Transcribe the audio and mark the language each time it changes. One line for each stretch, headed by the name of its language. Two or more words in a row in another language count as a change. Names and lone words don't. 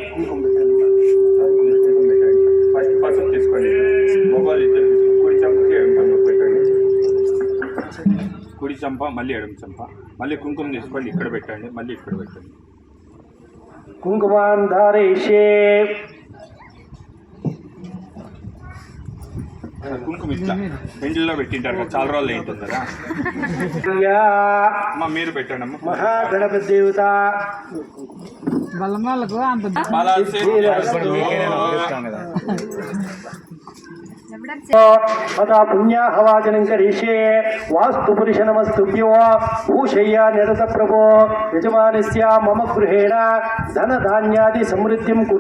Telugu: ఫస్ట్ పసుపు తీసుకోండి మొబైల్ ఇద్దరు కుడి చెంపకి ఎడమ చెంప పెట్టండి కుడి చెంప మళ్ళీ ఎడమ చెంప మళ్ళీ కుంకుమ తీసుకోండి ఇక్కడ పెట్టండి మళ్ళీ ఇక్కడ పెట్టండి
Sanskrit: कुङ्कुमान् धारयिष्ये
Telugu: కుంకుమ ఇట్లా పెండ్లిలో పెట్టింటారు కదా చాలా రోజులు ఏంటుంది కదా అమ్మ మీరు పెట్టండి అమ్మ
Sanskrit: महागणपतिदेवता अतः पुण्याहवाचनं करिष्ये वास्तु पुरुष नमस्तुभ्यो भूषय्या निरत प्रभो यजमानस्य मम गृहेण धन धान्यादि समृद्धिं कुरु